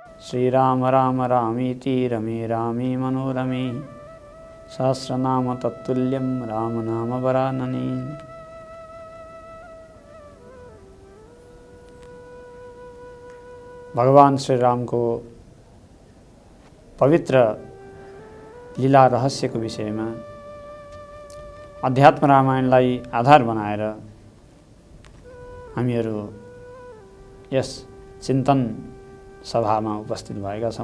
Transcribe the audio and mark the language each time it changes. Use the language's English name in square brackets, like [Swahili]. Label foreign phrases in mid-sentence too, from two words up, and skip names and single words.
[Sanskrit] श्रीराम राम रामीति रमे रामे मनोरमे सहस्रनाम तत्तुल्यं राम नाम वरानने। [Hindi] भगवान श्री राम को पवित्र लीला रहस्य को विषय में [Nepali] अध्यात्म रामायणलाई आधार बनाएर हामीहरू यस चिन्तन सभामा उपस्थित भएका छौं।